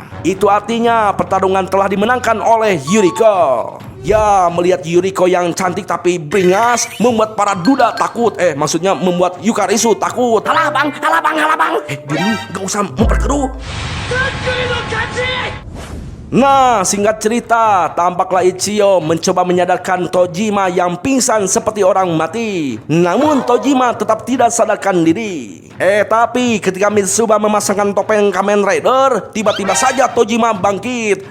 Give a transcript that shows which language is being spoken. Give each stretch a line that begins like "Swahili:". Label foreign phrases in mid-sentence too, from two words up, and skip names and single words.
Indonesian: Itu artinya pertarungan telah dimenangkan oleh Yuriko. Ya, melihat Yuriko yang cantik tapi beringas membuat para duda takut. Maksudnya membuat Yukarisu takut. Halah bang, halah bang, halah bang. Diri gak usah memperkeruh.
Japanese: タックルの勝ち。
Indonesian: Nah, singkat cerita, tampaklah Ichigo mencoba menyadarkan Tojima yang pingsan seperti orang mati. Namun Tojima tetap tidak sadarkan diri. Tapi ketika Mitsuba memasangkan topeng Kamen Rider, tiba-tiba saja Tojima bangkit.